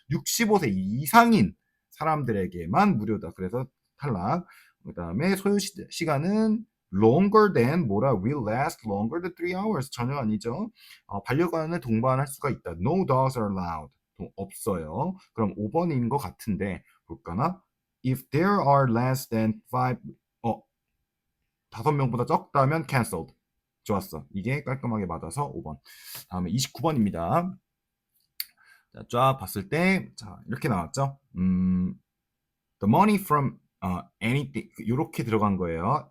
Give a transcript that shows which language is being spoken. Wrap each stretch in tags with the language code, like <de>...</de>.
<ko>65세 이상인 사람들에게만 무료다. 그래서 탈락. 그 다음에 소요 시간은 longer than 뭐라</ko> <en>will last longer than 3 hours</en> <ko>전혀 아니죠. 반려견을 동반할 수가 있다.</ko> <en>No dogs are allowed. 없어요.</en> <ko>그럼 5번인 것 같은데 볼까나?</ko> <en>If there are less than 5</en> <ko>명보다 적다면</ko> <en>cancelled.</en> <ko>좋았어. 이게 깔끔하게 맞아서 5번. 다음에 29번입니다. 자, 쫙 봤을 때, 자, 이렇게 나왔죠.</ko> <en>The money from anything</en> <ko>이렇게 들어간 거예요.</ko>